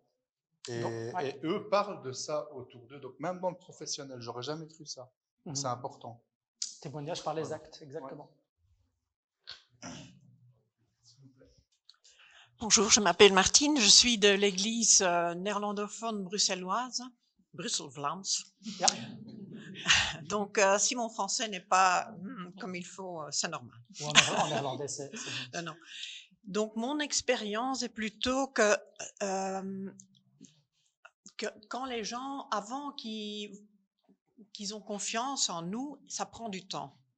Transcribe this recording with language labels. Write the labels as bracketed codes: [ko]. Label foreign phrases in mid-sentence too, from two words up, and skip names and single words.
[fr] Et eux parlent de ça autour d'eux. Donc même dans le professionnel, j'aurais jamais cru ça. C'est important. Témoignage par les actes, exactement. Ouais. Bonjour, je m'appelle Martine, je suis de l'église néerlandophone bruxelloise. Brussel-Vlaams. Ja. Donc, si mon français n'est pas comme il faut, c'est normal. Ou en néerlandais, c'est bien. Non. Donc, mon expérience est plutôt que quand les gens, avant qu'ils ont confiance en nous, ça prend du temps.